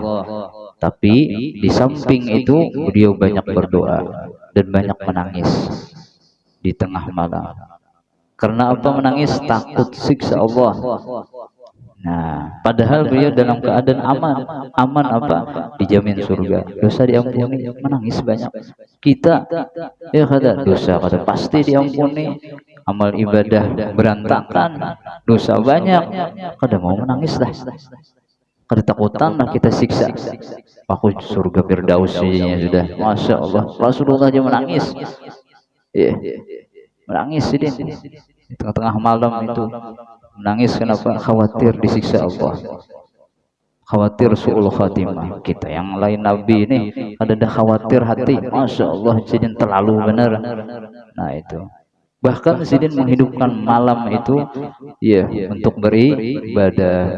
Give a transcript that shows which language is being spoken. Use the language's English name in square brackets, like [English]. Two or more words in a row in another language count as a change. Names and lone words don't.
[Indonesian] Tapi di samping itu beliau banyak berdoa dan banyak menangis di tengah malam. Karena apa menangis? Takut siksa Allah. Nah, padahal beliau dalam keadaan aman. Aman apa? Dijamin surga. Dosa diampuni, menangis banyak. [Banjar] Kita ya kada dosa kada pasti diampuni. Amal ibadah berantakan, dosa banyak, kada mau menangis lah. Kada takutan lah kita siksa. Aku surga Firdausinya sudah, [Arabic] ما شاء الله. [Indonesian] Rasulullah aja menangis. Menangis di tengah-tengah malam itu. Menangis kenapa? Khawatir disiksa Allah, khawatir [Arabic] سوء الخاتمة. [Indonesian] Kita yang lain Nabi ini ada khawatir hati, [Arabic] ما شاء الله, [Indonesian] jadi terlalu benar. Nah, itu bahkan sidin menghidupkan malam itu ya untuk beribadah.